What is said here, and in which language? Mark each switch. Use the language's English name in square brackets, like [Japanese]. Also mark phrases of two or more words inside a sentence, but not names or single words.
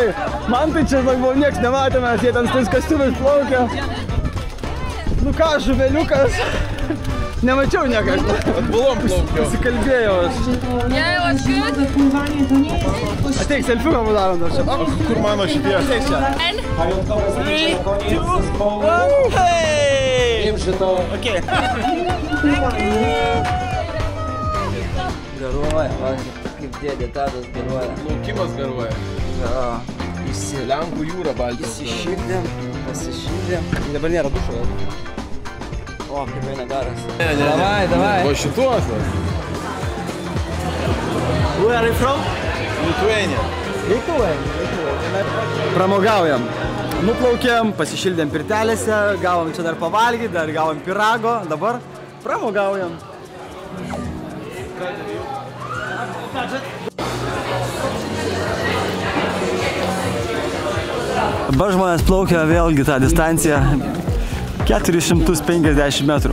[Lithuanian] Man tai čia buvo nieks nematė, mes jie ten su tais kostiumais plaukia. Nu ką, žuveliukas. Nemačiau niekad. Atbulom plaukiau. Pasikalbėjau aš. Ateik, selfiuką padarom dar čia. Kur mano šitie? Ateik čia. 3, 2, 1, hey! [Polish] Wiem, że to... Okej. [Lithuanian] Garuoja, va, kaip dėdė Tadas garuoja. Plaukimas garuoja. Ja, Lenkų jūra Baltijos. įsišildėm, pasišildėm. Dabar nėra dušo. O, kaip eina garas. Davai. O šituos? [English] Where are you from? Lithuania. [Lithuanian] Pramogaujam. Nuplaukėm, pasišildėm pirtelėse, gavom čia dar pavalgyti, dar gavom pirago, dabar pramogaujam. Dabar žmonės plaukia vėlgi tą distanciją 450 metrų.